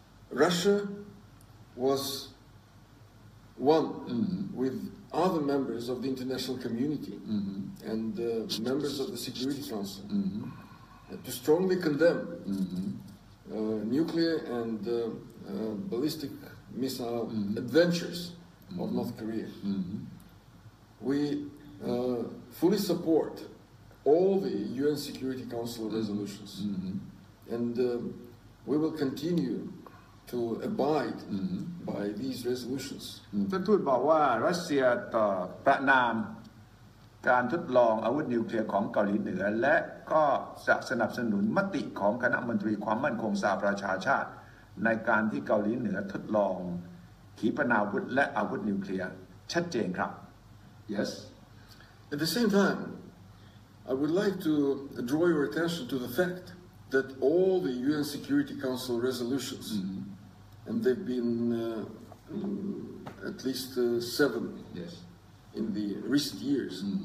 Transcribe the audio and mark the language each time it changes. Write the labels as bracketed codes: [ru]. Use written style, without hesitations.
[en] Russia was one with other members of the international community and members of the Security Council to strongly condemn nuclear and ballistic missile adventures of North Korea. We fully support all the UN Security Council resolutions and we will continue to abide by these resolutions. [th] ท่านทูตบอกว่ารัสเซียต่อประนามการทดลองอาวุธนิวเคลียร์ของเกาหลีเหนือและก็จะสนับสนุนมติของคณะมนตรีความมั่นคงสหประชาชาติในการที่เกาหลีเหนือทดลองขีปนาวุธและอาวุธนิวเคลียร์ชัดเจนครับ [en] Yes. At the same time, I would like to draw your attention to the fact that all the UN Security Council resolutions, and they've been at least 7 in the recent years,